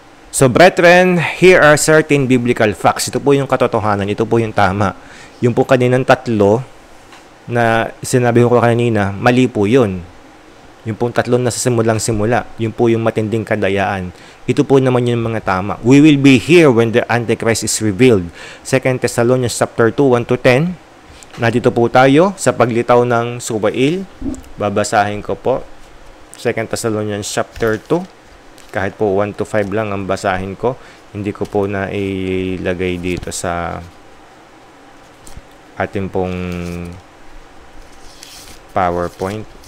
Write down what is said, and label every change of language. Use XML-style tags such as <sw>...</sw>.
<en>So, brethren, here are certain biblical facts.</en> <tl>Ito po yung katotohanan. Ito po yung tama. Yung po kaninang tatlo na sinabi ko kanina, mali po yun. Yung pong tatlo na sa simulang-simula. Yung po yung matinding kadayaan. Ito po naman yung mga tama.</tl> <en>We will be here when the Antichrist is revealed. 2 Thessalonians chapter 2, 1-10.</en> <tl>Nandito po tayo sa paglitaw ng Subail. Babasahin ko po. 2 Thessalonians chapter 2. Kahit po 1-5 lang ang basahin ko. Hindi ko po na ilagay dito sa ating pong PowerPoint.</tl>